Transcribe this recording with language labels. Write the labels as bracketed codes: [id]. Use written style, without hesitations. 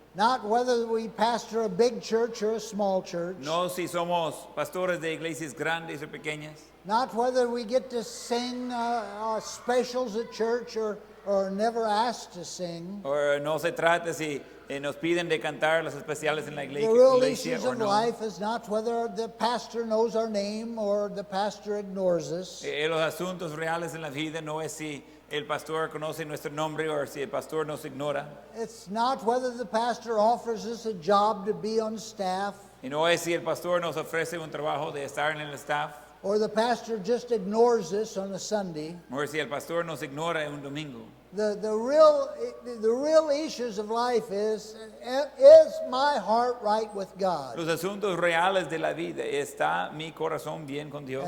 [en] not whether we pastor a big church or a small church, [es] no si somos pastores de iglesias grandes o pequeñas, [en] not whether we get to sing specials at church or never asked to sing. [es] o no se trata si nos piden de cantar las especiales en la [en] The real [es] iglesia [en] issues [es] o [en] of [es] no. [en] life is not whether the pastor knows our name or the pastor ignores us. [es] Los asuntos reales en la vida no es si el pastor conoce nuestro nombre o si el pastor nos ignora. [en] It's not whether the pastor offers us a job to be on staff [es] Y no es si el pastor nos ofrece un trabajo de estar en el staff [en] or the pastor just ignores us on a Sunday. [es] o si el pastor nos ignora en un domingo. [en] The real issues of life is my heart right with God? [es] Los asuntos reales de la vida, ¿está mi corazón bien con Dios?